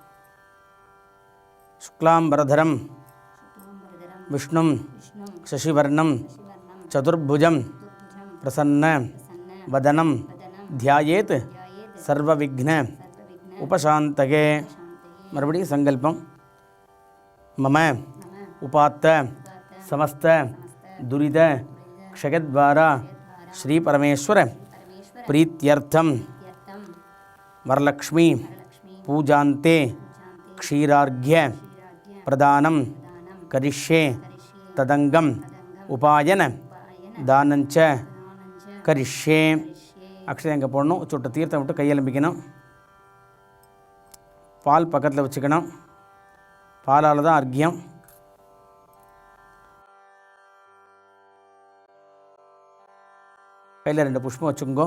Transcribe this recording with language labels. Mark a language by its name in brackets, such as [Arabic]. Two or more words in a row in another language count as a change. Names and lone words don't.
[Sanskrit] शुक्लाम्बरधरम् विष्णुम् शशिवर्णम् चतुर्भुजम् प्रसन्न वदनम् ध्यायेत् सर्वविघ्न उपशान्तये. [Tamil] மறுபடியும் சங்கல்பம். [Sanskrit] मम उपात्त समस्त दुरित क्षयद्वारा श्री परमेश्वर प्रीत्यर्थम वरलक्ष्मी पूजान्ते क्षीरार्घ्य प्रदानं करिष्ये तदंगम उपायन दानंच करिष्ये. [Tamil] அக்ஷதை அங்கே போடணும். சுட்ட தீர்த்தம் விட்டு கையெலும்பிக்கணும். பால் பக்கத்தில் வச்சுக்கணும். பாலால் தான் அர்க்கியம். கையில் 2 புஷ்பம் வச்சுக்கோ.